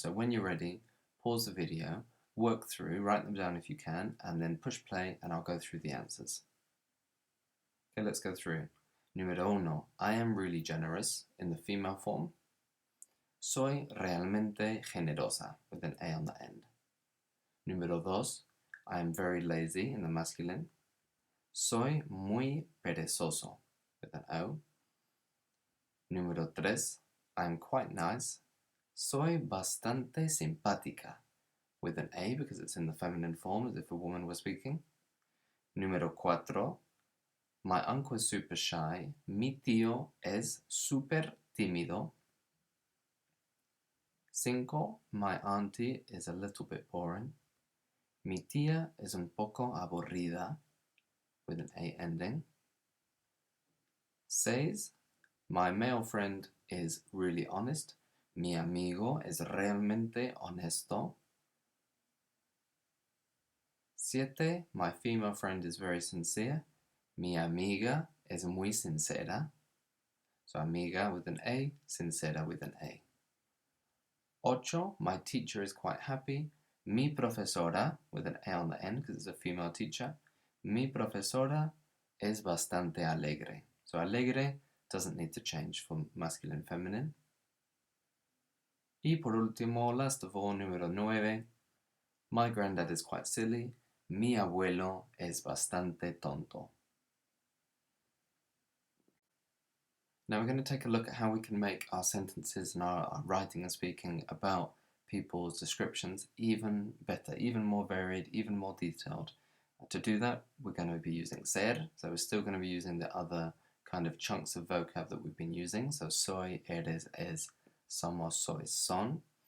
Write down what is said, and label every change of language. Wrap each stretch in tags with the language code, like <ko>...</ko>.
<en>So when you're ready, pause the video, work through, write them down if you can, and then push play and I'll go through the answers. Okay, let's go through. Número 1. I am really generous in the female form. Soy realmente generosa with an A on the end. Número 2. I am very lazy in the masculine.</en> <es>Soy muy perezoso with an O.</es> <en>Número 3. I am quite nice. Soy bastante simpática with an A because it's in the feminine form as if a woman were speaking. Número 4. My uncle is super shy.</en> <es>Mi tío es super tímido. 5.</es> <en>My auntie is a little bit boring. Mi tía es un poco aburrida with an A ending. 6. My male friend is really honest.</en> <es>Mi amigo es realmente honesto. 7.</es> <en>My female friend is very sincere. Mi amiga es muy sincera. So amiga with an A, sincera with an A. 8. My teacher is quite happy. Mi profesora with an A on the end because it's a female teacher.</en> <es>Mi profesora es bastante alegre.</es> <en>So alegre doesn't need to change for masculine feminine. Y por último, last of all, número 9. My granddad is quite silly.</en> <es>Mi abuelo es bastante tonto.</es> <en>Now we're going to take a look at how we can make our sentences and our writing and speaking about people's descriptions even better, even more varied, even more detailed. To do that, we're going to be using ser, so we're still going to be using the other kind of chunks of vocab that we've been using, so soy, eres, es, somos, sois, son.</en>